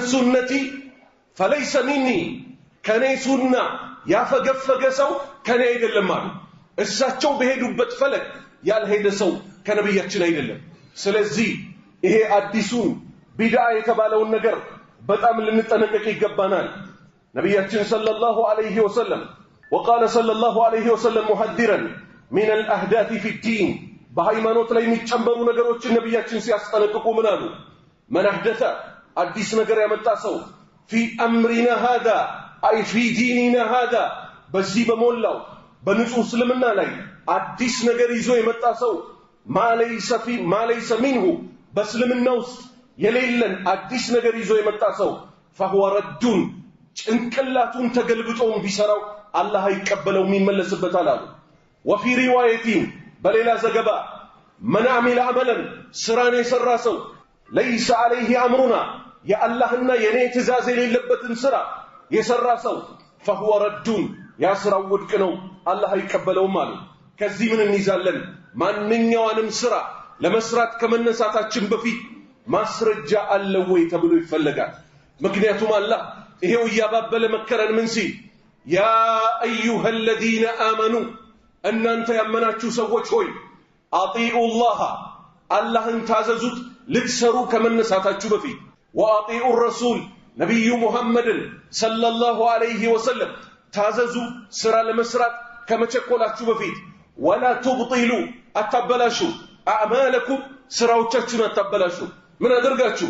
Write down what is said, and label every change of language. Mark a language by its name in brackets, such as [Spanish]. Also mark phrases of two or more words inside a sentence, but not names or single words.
[Arabic] سنتي فليس مني፣ [Amharic] ከኔ ሱና ያፈገፈገ ሰው ከኔ አይደለም አሉ። እሳቸው በሄዱበት ፈለግ ያልሄደ ሰው ከነብያችን አይደለም። ስለዚህ ይሄ አዲሱን ቢድዓ የተባለውን ነገር በጣም ልንጠነቀቅ ይገባናል። ነብያችን [Arabic] صلى الله عليه وسلم وقال صلى الله عليه وسلم محذرا من الأحداث في الدين [Amharic] በሃይማኖት ላይ የሚጨመሩ ነገሮችን ነብያችን ሲያስጠነቅቁ ምን አሉ? [Arabic] من أحدث [Amharic] አዲስ ነገር ያመጣ ሰው [Arabic] في أمرنا هذا أي في ديننا هذا [Amharic] በዚህ በሞላው በንጹህ እስልምና ላይ አዲስ ነገር ይዞ የመጣ ሰው [Arabic] ما ليس منه [Amharic] በእስልምና ውስጥ የሌለን አዲስ ነገር ይዞ የመጣ ሰው [Arabic] فهو رد [Amharic] ጭንቅላቱን ተገልብጦም ቢሰራው አላህ አይቀበለውም ይመለስበታል አሉ። [Arabic] وفي روايه [Amharic] በሌላ ዘገባ [Arabic] من عمل عملا [Amharic] ስራን የሰራ ሰው [Arabic] ليس عليه امرنا [Amharic] የአላህና የኔ ትእዛዝ የሌለበትን ስራ የሰራ ሰው [Arabic] فهو رد [Amharic] ያ ስራው ውድቅ ነው፣ አላህ አይቀበለውም አሉ። ከዚህ ምን እንይዛለን? ማንኛውንም ስራ ለመስራት ከመነሳታችን በፊት ማስረጃ አለው ወይ ተብሎ ይፈለጋል። ምክንያቱም አላህ ይሄው ያባበለ መከረን ምን ሲል [Arabic] يا أيها الذين آمنوا [Amharic] እናንተ ያመናችሁ ሰዎች ሆይ አጢኡላህ አላህን ታዘዙት ልትሰሩ ከመነሳታችሁ በፊት [Arabic] وأطيعوا الرسول [Amharic] ነብዩ ሙሐመድን [Arabic] صلى الله عليه وسلم [Amharic] ታዘዙ ስራ ለመስራት ከመቸኮላችሁ በፊት [Arabic] ولا تبطلوا [Amharic] አታበላሹ አዕማለኩም ስራዎቻችሁን አታበላሹ። ምን አደርጋችሁ?